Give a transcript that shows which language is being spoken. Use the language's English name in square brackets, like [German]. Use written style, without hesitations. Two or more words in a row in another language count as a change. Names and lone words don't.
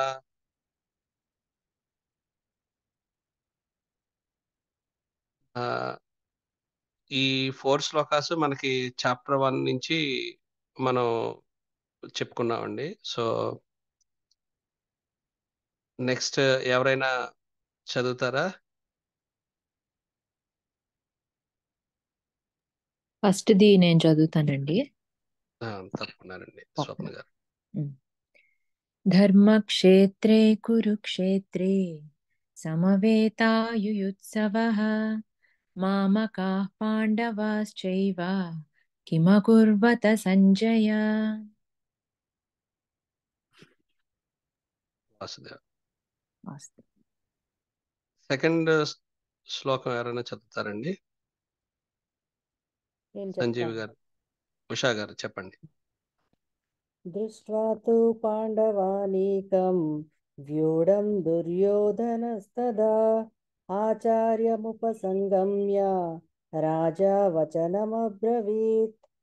[Telugu] ఆ, ఈ 4 శ్లోకాస్ మనకి చాప్టర్ 1 నుంచి మనం చెప్పుకున్నామండి. సో నెక్స్ట్ ఎవరైనా చదువుతారా? ఫస్ట్ది నేను చదువుతానండి. తప్పకుండానండి స్వప్న గారు. [Sanskrit] ధర్మక్షేత్రే కురుక్షేత్రే సమవేతాయుయుత్సవః మామకాః పాండవాశ్చైవ కిమకుర్వత సంజయ. [Telugu] వాసుదేవ్. వాస్తు. సెకండ్ శ్లోకం ఎవరైనా చదువుతారండి? నేను సంజీవ్ చెప్తాను. గారు, ఉషా గారు చెప్పండి. [Sanskrit] దృష్ట్వా తు పాండవానీకం వ్యూఢం దుర్యోధనస్తదా ఆచార్యముపసంగమ్య రాజా వచనమబ్రవీత్.